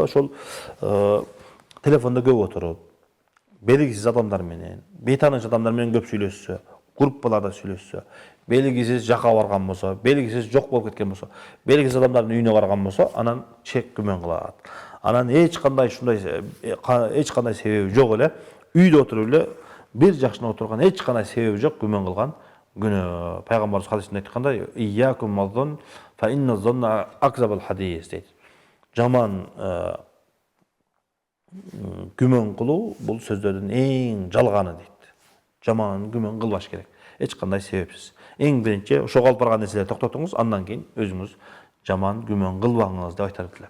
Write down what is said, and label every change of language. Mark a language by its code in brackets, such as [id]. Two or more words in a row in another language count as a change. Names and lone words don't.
[ky] Эгерде аялы ошол telefonda көп отырып, белгисиз адамдар менен, бейтаныш адамдар менен көп сүйлөшсө, группаларда сүйлөшсө, белгисиз жака барган болсо, белгисиз жок болуп кеткен болсо, белгисиз адамдардын үйүнө барган болсо, анан чек күмөн кылат. Анан эч кандай себеби жок эле, үйдө отуруп эле бир жакшына отурган эч кандай себеби жок күмөн кылган күнөө. Пайгамбарыбыз хадисинде айткандай, [ar] "إياكم والظن فإن الظن أكذب الحديث" дейт. [ky] Жаман күмөн кылуу бул сөздөрдүн эң жалганы дейт. Жаман күмөн кылбаш керек. Эч кандай себепсиз. Эң биринчи ошого алып барган нерселерди токтотуңуз, андан кийин өзүңүз жаман күмөн кылбаңыз деп айтар элем.